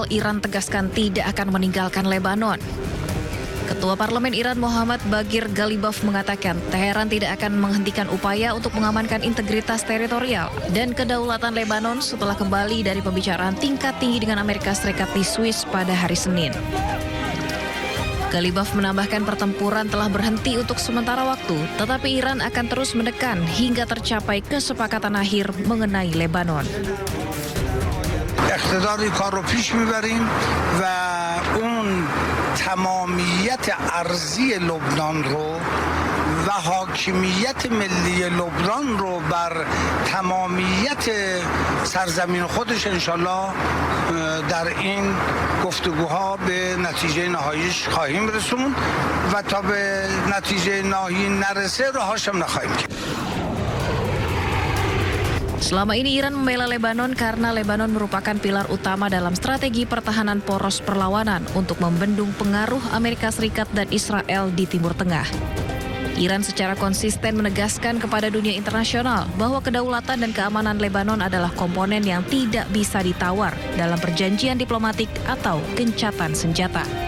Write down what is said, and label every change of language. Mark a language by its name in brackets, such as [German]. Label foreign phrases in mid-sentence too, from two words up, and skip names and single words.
[Indonesian] Iran tegaskan tidak akan meninggalkan Lebanon. Ketua Parlemen Iran Muhammad Baghir Ghalibaf mengatakan Teheran tidak akan menghentikan upaya untuk mengamankan integritas teritorial dan kedaulatan Lebanon setelah kembali dari pembicaraan tingkat tinggi dengan Amerika Serikat di Swiss pada hari Senin. Ghalibaf menambahkan pertempuran telah berhenti untuk sementara waktu, tetapi Iran akan terus menekan hingga tercapai kesepakatan akhir mengenai Lebanon. [Persian] اقتدار کار رو پیش میبریم و اون تمامیت ارضی لبنان رو و حاکمیت ملی لبنان رو بر تمامیت سرزمین خودش انشالله در این گفتگوها به نتیجه نهاییش خواهیم رسوند و تا به نتیجه نهایی نرسه راهاش هم نخواهیم کرد. [Indonesian] Selama ini Iran membela Lebanon karena Lebanon merupakan pilar utama dalam strategi pertahanan poros perlawanan untuk membendung pengaruh Amerika Serikat dan Israel di Timur Tengah. Iran secara konsisten menegaskan kepada dunia internasional bahwa kedaulatan dan keamanan Lebanon adalah komponen yang tidak bisa ditawar dalam perjanjian diplomatik atau gencatan senjata.